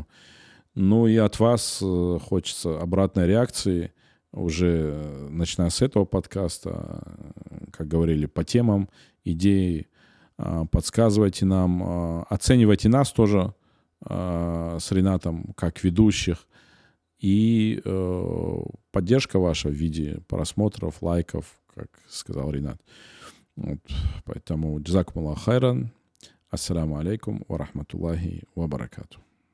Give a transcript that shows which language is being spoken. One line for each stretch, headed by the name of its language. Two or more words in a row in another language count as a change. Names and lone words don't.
Russian: Ну и от вас хочется обратной реакции, уже начиная с этого подкаста, как говорили, по темам, идеи, подсказывайте нам, оценивайте нас тоже с Ринатом как ведущих, и поддержка ваша в виде просмотров, лайков, как сказал Ринат. Вот. Поэтому
Arabic: جزاكم الله خيرا. السلام عليكم ورحمة الله وبركاته.